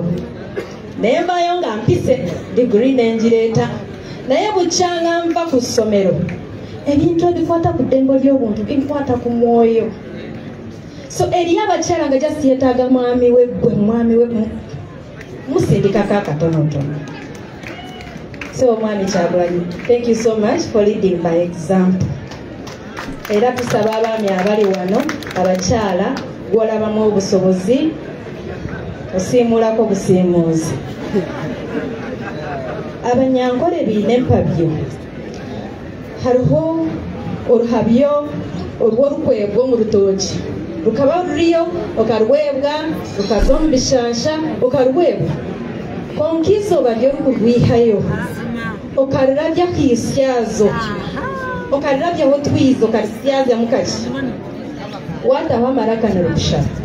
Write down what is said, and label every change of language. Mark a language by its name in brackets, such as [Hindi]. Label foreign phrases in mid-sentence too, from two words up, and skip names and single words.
[Ganda] Nembayo nga mpise degree nenjireeta naye bukyanga nva ku ssomero ebintu ebikwata ku ddembe ly'obuntu binkwata ku mwoyo. So eri abakyala nga just yeetaaga mwami we gwe mwami we musindikako akatonotono. So Mwami Kyagulanyi, [English] thank you so much for leading by example. [Ganda] Era tusaba abaami abali wano abakyala gwolabamu obusobozi osiimulako busiimuuzi. [Nyankole] Abanyankole birina empabyo. Hariho oruhabyo olw'orukwebwa mu rutoki rukaba ruriyo okarwebwa rukaza omu bishansha okarwebwa konkizo baryo rukurwihayo okarurabya kwisyazo okarurabyaho twizo okarisyaza mukaki wataho amaraka nirukushara.